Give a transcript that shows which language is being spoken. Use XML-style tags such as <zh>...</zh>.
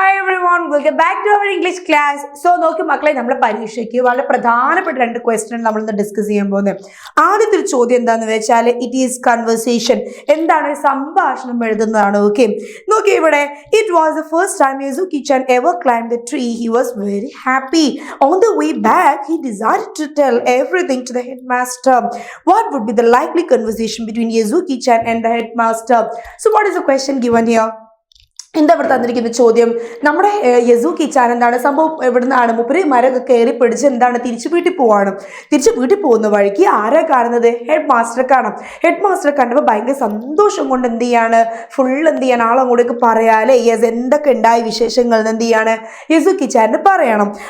<en>everyone, welcome back to our English class.</en> <ml>So നോക്കി മക്കളെ നമ്മൾ പരീക്ഷയ്ക്ക് വളരെ പ്രധാനപ്പെട്ട രണ്ട് ക്വസ്റ്റ്യൻ നമ്മൾ ഇന്ന് ഡിസ്കസ് ചെയ്യാൻ പോകുന്നത്. ആദ്യത്തെ ഒരു ചോദ്യം എന്താണെന്ന് വെച്ചാൽ</ml> <en>It is conversation.</en> <ml>എന്താണ്? സംഭാഷണം എഴുതുന്നതാണ്.</ml> <en>okay,</en> <ml>നോക്കി ഇവിടെ</ml> <en>it was the first time Yezuki-chan ever climbed the tree. He was very happy. On the way back, he decided to tell everything to the headmaster. What would be the likely conversation between Yezuki-chan and the headmaster? So what is the question given here?</en> <ml>എന്താ ഇവിടെ തന്നിരിക്കുന്ന ചോദ്യം? നമ്മുടെ യസൂക്കി-ചാൻ എന്താണ് സംഭവം? എവിടുന്നാണ് മുപ്പര് മരമൊക്കെ കയറി പിടിച്ച് എന്താണ് തിരിച്ചു വീട്ടിൽ പോവാണ്. തിരിച്ച് വീട്ടിൽ പോകുന്ന വഴിക്ക് ആരാ കാണുന്നത്? ഹെഡ് മാസ്റ്ററെ കാണാം. ഹെഡ് മാസ്റ്ററെ കണ്ടപ്പോൾ ഭയങ്കര സന്തോഷം കൊണ്ട് എന്ത് ചെയ്യാണ്, ഫുൾ എന്ത് ചെയ്യാണ്, ആളങ്ങോട്ടേക്ക് പറയാല്ലേ യെസ് എന്തൊക്കെ ഉണ്ടായ വിശേഷങ്ങൾ എന്ത് ചെയ്യാണ് യസൂക്കി-ചാന് പറയണം.</ml>